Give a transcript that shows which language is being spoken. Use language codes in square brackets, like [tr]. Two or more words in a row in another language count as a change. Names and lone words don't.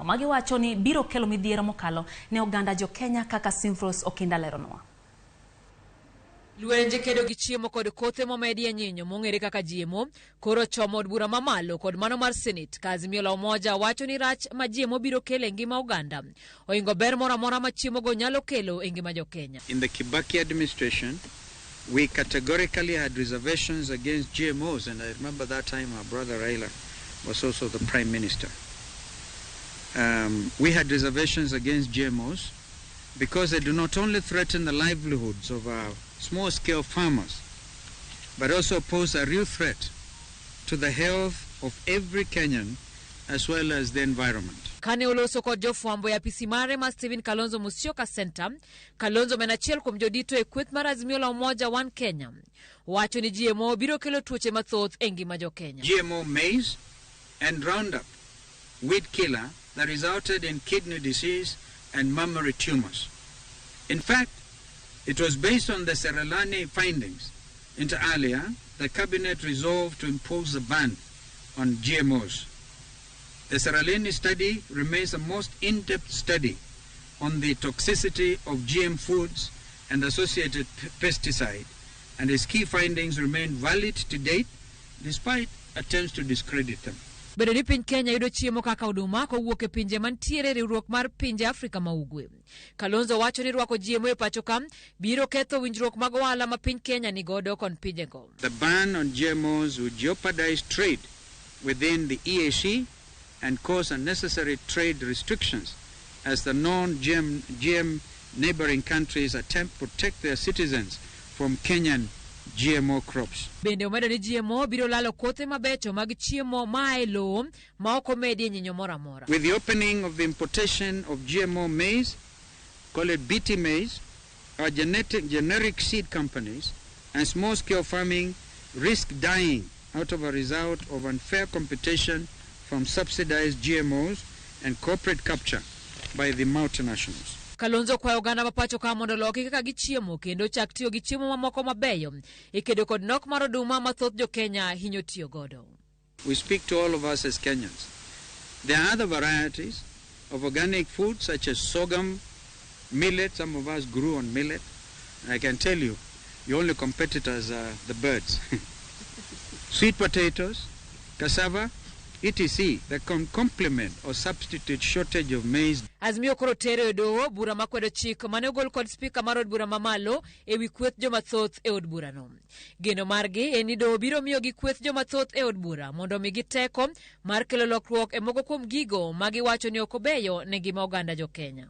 [luo] Magi wacho ni biro kelo midhiero mokalo ne oganda jo Kenya kaka Simfros Okindaleronwa. Lwenje kedo gi chiemo kod kothe momedi nyinyo mong'ere kaka GMO koro chomo od bura mamalo kod mano mar Senate ka Azimio la Umoja wacho ni rach ma GMO biro kelo e ngima oganda oingo ber moro amora ma chiemo go nyalo kelo e ngima jo Kenya. [en] In the Kibaki administration, we categorically had reservations against GMOs, and I remember that time our brother Raila was also the Prime Minister. We had reservations against GMOs because they do not only threaten the livelihoods of our small-scale farmers, but also pose a real threat to the health of every Kenyan as well as the environment. [luo] Kane oloso kod jofwambo ya pisimare ma Stephen Kalonzo Musyoka Center, Kalonzo menachiel kuom jodito e kweth mar Azimio la Umoja One Kenya wacho ni GMO biro kelo tuoche mathoth e ngima jo Kenya. [en] GMO maize and Roundup, weed killer that resulted in kidney disease and mammary tumors. In fact, it was based on the Seralani findings. Inter alia, the cabinet resolved to impose a ban on GMOs. The Seralani study remains the most in-depth study on the toxicity of GM foods and associated pesticide, and its key findings remain valid to date despite attempts to discredit them. [luo] Bedo ni piny Kenya yudo chiemo kaka oduma kowuok e pinje mantiere riwruok mar pinje Afrika ma Ugwe. Kalonzo wacho ni rwako GMO e pacho ka biro ketho winjruok mag ohala ma piny Kenya ni godo kon pinjego. [en] The ban on GMOs would jeopardize trade within the EAC and cause unnecessary trade restrictions as the non-GM neighboring countries attempt to protect their citizens from Kenyan GMO crops. [luo] Bende omedo ni GMO biro lalo kothe mabecho mag chiemo mae lo ma ok omedi nyinyo mora mora. [en] With the opening of the importation of GMO maize, call it BT maize, our generic seed companies and small-scale farming risk dying out of a result of unfair competition from subsidized GMOs and corporate capture by the multinationals. [luo] Kalonzo kwa oganda mapacho ka mondo loki kaka gichiemo kendo chak tiyo gi chiemo mamoko mabeyo ikedo kod nok mar oduma mathoth jo Kenya hinyo tiyo godo. [en] We speak to all of us as Kenyans. There are other varieties of organic food such as sorghum, millet. Some of us grew on millet. I can tell you, your only competitors are the birds. Sweet potatoes, cassava, etc. that can complement or substitute shortage of maize. [luo] Azimio koro tere doho bura makwedo chik mane ogol kod speaker mar od bura mamalo ewi kweth joma thoth e od bura no. Geno margi eni doho biro miyo gi kweth joma thoth e od bura mondo mi giteko mar kelo lokruok e moko kuom gigo magi wacho ni okobeyo ne gima oganda jo Kenya.